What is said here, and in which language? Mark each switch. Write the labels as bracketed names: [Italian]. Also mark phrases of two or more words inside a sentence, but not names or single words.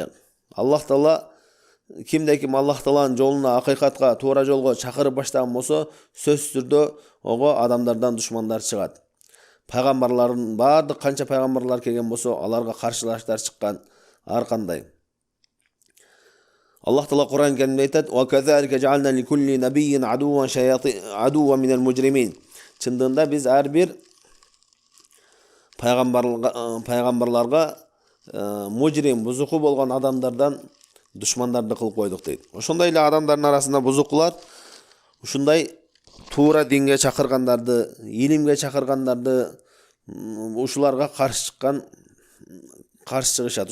[Kyrgyz] Аллах Таала кимде ким Аллах Тааланын жолуна, акыйкатка, туура жолго чакырып баштаган болсо, сөзсүз түрдө ого адамдардан душмандар чыгат. Пайгамбарлардын баардык канча пайгамбарлар келген болсо, аларга каршылаштар чыккан ар кандай. Аллах Таала Куран Керимде айтат: [Arabic] "وكذلك جعلنا لكل نبي عدوا من المجرمين." [Kyrgyz] Чындыгында биз ар бир пайгамбарларга мужрим, бузуку болгон адамдардан душмандарды кылып койдук дейт. Ошондой эле адамдардын арасында бузукулар ушундай туура динге чакыргандарды, илимге чакыргандарды ушуларга каршы чыгышат.